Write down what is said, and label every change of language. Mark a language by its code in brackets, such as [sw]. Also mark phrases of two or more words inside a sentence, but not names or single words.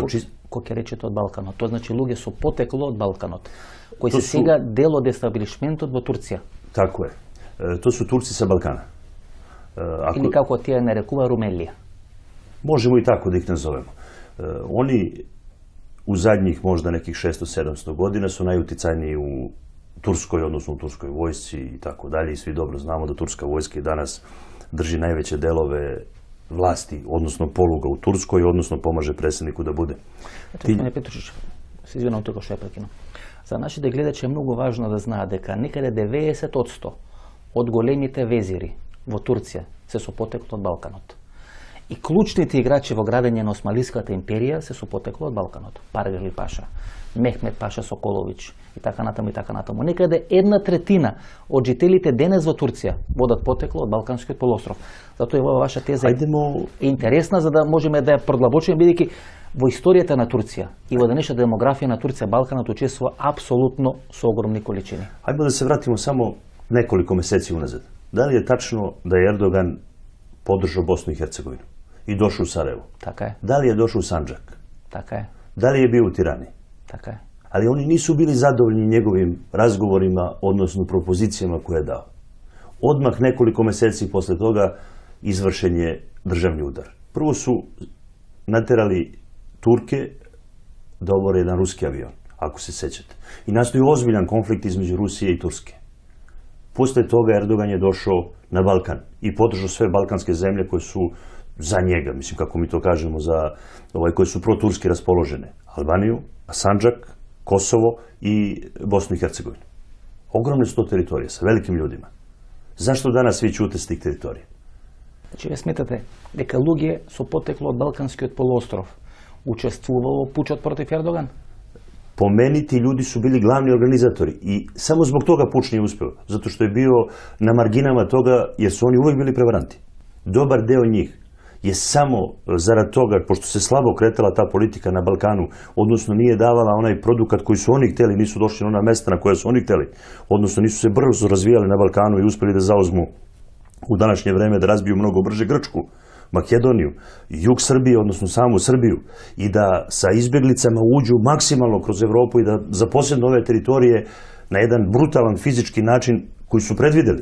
[mk] Кој ќе речете од Балканот? Тоа значи луѓе со потекло од Балканот, кои се сега дел од естаблишментот во Турција. [sr] Тако е. То су Турци са Балкана. [mk] Или како тие нарекува Румелија. [sr] Можемо и тако да их назовемо. Они у задњих можда неких 600-700 година су најутицајнiji у Турскoj, odnosno u turskoj vojsci i tako dalje. I svi dobro znamo da turska vojska i danas drži najveće delove vlasti, odnosno poluga u Turskoj, odnosno pomaže predsjedniku da bude. Gospodine Petrušić, [mk] се извинам [sr] toliko što je prekinuo. [mk] За нашите гледачи е многу важно да знаат дека некаде 90% од големите везири во Турција се со потекло од Балканот. И клучните играчи во градење на Османлиската империја се со потекло од Балканот. Паргали Паша, Мехмет Паша Соколович и така натаму и така натаму. Некаде 1/3 од жителите денес во Турција водат потекло од Балканскиот полуостров. Затоа ова ваша теза е интересна за да можеме да ја продлабочиме, бидејќи во историјата на Турција и во денешната демографија на Турција Балканот учествува апсолутно со огромни количини. Ајде да се вратимо само неколико месеци уназад. [sr] Дали е тачно да е Ердоган подржао Босну и Херцеговину и дошao u Sarajevo? [mk] Така е. [sr] Da li je došao u Sandžak? [mk] Така е. [sr] Da li je bio u Tirani? [mk] Така е. [sr] Ali oni nisu bili zadovoljni njegovim razgovorima, odnosno propozicijama koje je dao. Odmah nekoliko meseci posle toga izvršen je državni udar. Prvo su naterali Turke da obore jedan ruski avion, ako se sećate. I nastoji ozbiljan konflikt između Rusije i Turske. Posle toga Erdogan je došao na Balkan i podržao sve balkanske zemlje koje su za njega, mislim kako mi to kažemo, za koje su proturski raspoložene. Albaniju, Sandžak, Kosovo i Bosnu i Hercegovinu. Ogromne su to teritorije sa velikim ljudima. Zašto danas svi ćute s tih teritorija? [mk] Значи, вие сметате дека луѓе со потекло од Балканскиот полуостров учествувало во пучот против Ердоган? [sr] Po meni ti ljudi su bili glavni organizatori i samo zbog toga puč nije uspeo, zato što je bio na marginama toga jer su oni uvek bili prevaranti. Dobar deo njih je samo zarad toga, pošto se slabo kretala ta politika na Balkanu, odnosno nije davala onaj produkat koji su oni hteli, nisu došli na ona mesta na koja su oni hteli, odnosno nisu se brzo razvijali na Balkanu i uspeli da zauzmu u današnje vreme da razbiju mnogo brže Grčku, Makedoniju, jug Srbije, odnosno samu Srbiju, i da sa izbjeglicama uđu maksimalno kroz Evropu i da zaposjednu ove teritorije na jedan brutalan fizički način koji su predvideli.